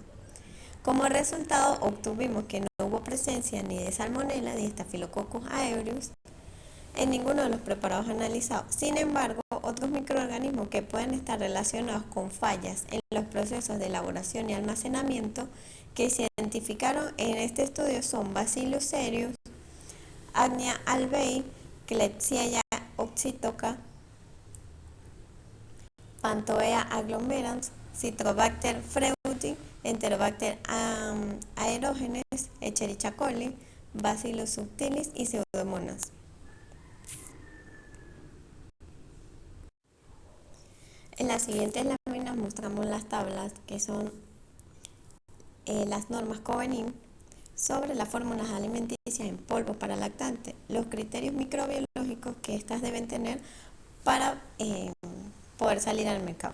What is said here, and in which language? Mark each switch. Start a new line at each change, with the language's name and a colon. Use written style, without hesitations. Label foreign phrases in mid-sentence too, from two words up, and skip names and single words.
Spanish: Como resultado, obtuvimos que no hubo presencia ni de Salmonella ni de Staphylococcus aureus en ninguno de los preparados analizados. Sin embargo, otros microorganismos que pueden estar relacionados con fallas en los procesos de elaboración y almacenamiento que se identificaron en este estudio son Bacillus cereus, Agnia albei, Klebsiella oxytoca, Panthoea agglomerans, Citrobacter freudi, Enterobacter aerogenes, Escherichia coli, Bacillus subtilis y Pseudomonas. En las siguientes láminas mostramos las tablas que son las normas Covenin sobre las fórmulas alimenticias en polvo para lactantes, los criterios microbiológicos que éstas deben tener para poder salir al mercado.